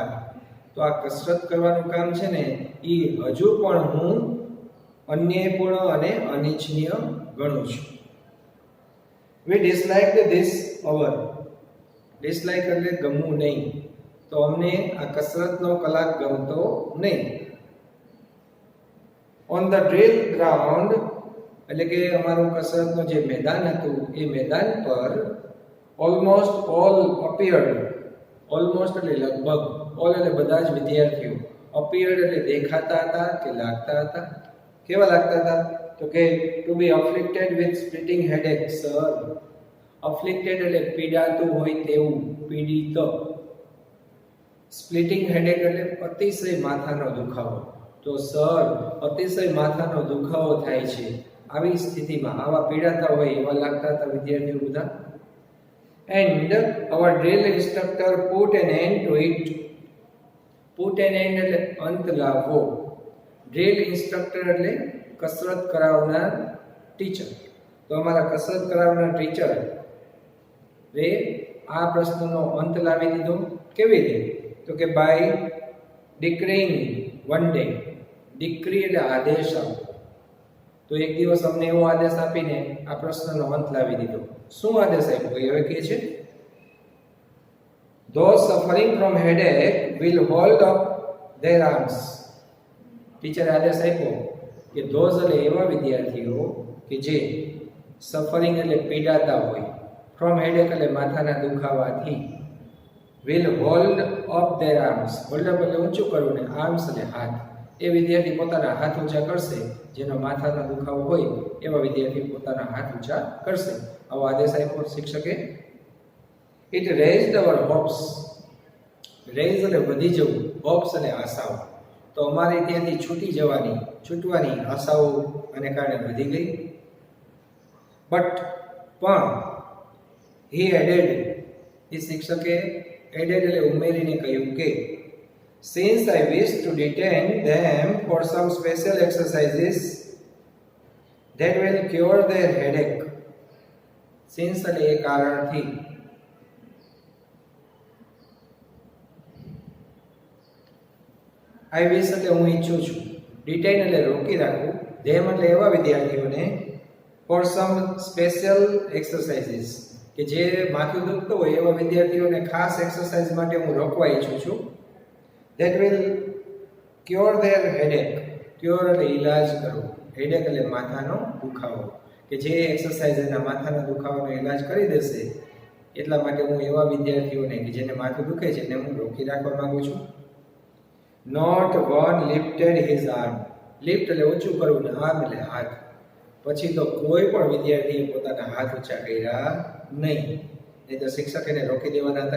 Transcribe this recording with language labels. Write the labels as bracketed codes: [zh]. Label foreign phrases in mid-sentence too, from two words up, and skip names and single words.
[gu] તો આ કસરત કરવાનું કામ છે ને એ હજુ પણ હું અન્યાયપૂર્ણ અને અનિચ્છનીય ગણું છું. [en] We disliked this hour. [gu] ડિસલાઇક એટલે ગમવું નહીં, તો અમને આ કસરતનો કલાક ગમતો નહીં. [en] On the drill ground [gu] એટલે કે અમારું કસરતનું જે મેદાન હતું એ મેદાન પર [en] almost all appeared. [gu] almost એટલે લગભગ, all એટલે બધા જ વિદ્યાર્થીઓ, appeared એટલે દેખાતા હતા કે લાગતા હતા. કેવા લાગતા હતા? તો કે [en] to be afflicted with splitting headache, sir. [gu] afflicted એટલે પીડાતું હોય તેવું, પીડિત. [en] splitting headache [gu] એટલે અતિશય માથાનો દુખાવો. તો સર અતિશય માથાનો દુખાવો થાય છે, આવી સ્થિતિમાં આવા પીડાતા હોય એવા લાગતા હતા વિદ્યાર્થીઓ બધા. [en] એન્ડ our drill instructor put an end to it. put an end [gu] એટલે અંત લાવવો. [en] drill instructor [gu] એટલે કસરત કરાવનાર ટીચર. તો અમારા કસરત કરાવનાર ટીચર રે આ પ્રશ્નનો અંત લાવી દીધો. કેવી રીતે? તો કે [en] by decreeing one day. [gu] ડિક્રી એટલે આદેશ આપવો. તો એક દિવસ અમને એવો આદેશ આપીને આ પ્રશ્નનો અંત લાવી દીધો. શું આદેશ આપ્યો એ હવે કહે છે, [en] those suffering from headache will hold up their arms. [gu] ટીચરે આદેશ આપ્યો કે those એટલે એવા વિદ્યાર્થીઓ કે જે સફરિંગ એટલે પીડાતા હોય, [en] from headache [gu] એટલે માથાના દુખાવાથી, [en] will hold up their arms. hold up [gu] એટલે ઊંચું કરવું ને arms એટલે હાથ. એ વિદ્યાર્થી પોતાના હાથ ઊંચા કરશે જેનો માથાનો દુખાવો હોય એવા વિદ્યાર્થી પોતાના હાથ ઊંચા કરશે. આવો આદેશ આપ્યો શિક્ષકે. [en] It raised our hopes. [gu] raise એટલે વધી જવું, hopes એટલે આશાઓ. તો અમારી ત્યાંથી છૂટવાની આશાઓ આને કારણે વધી ગઈ. [en] પણ he added, [gu] એ શિક્ષકે [en] added [gu] એટલે ઉમેરીને કહ્યું કે [en] since I wish to detain them for some special exercises that will cure their headache. [gu] since એટલે એ કારણથી. [en] I wish [gu] એટલે હું ઈચ્છું છું, detain એટલે રોકી રાખવું, them એટલે એવા વિદ્યાર્થીઓને [en] for some special exercises [gu] કે જે માથું દુખતું હોય એવા વિદ્યાર્થીઓને ખાસ એક્સરસાઇઝ માટે હું રોકવા ઈચ્છું છું. [en] that will cure their headache. [gu] cure એટલે ઈલાજ કરવો, headache એટલે માથાનો દુખાવો. કે જે એક્સરસાઇઝ એના માથાના દુખાવાનો ઇલાજ કરી દેશે. એટલા માટે હું એવા વિદ્યાર્થીઓને કે જેને માથું દુખે છે એને હું રોકી રાખવા માંગુ છું. [en] Not one lifted his arm. [gu] લિફ્ટ એટલે ઊંચું કરવું ને આર્મ એટલે હાથ. પછી તો કોઈ પણ વિદ્યાર્થીએ પોતાના હાથ ઊંચા કર્યા નહીં, નહીં તો શિક્ષક એને રોકી દેવાના હતા.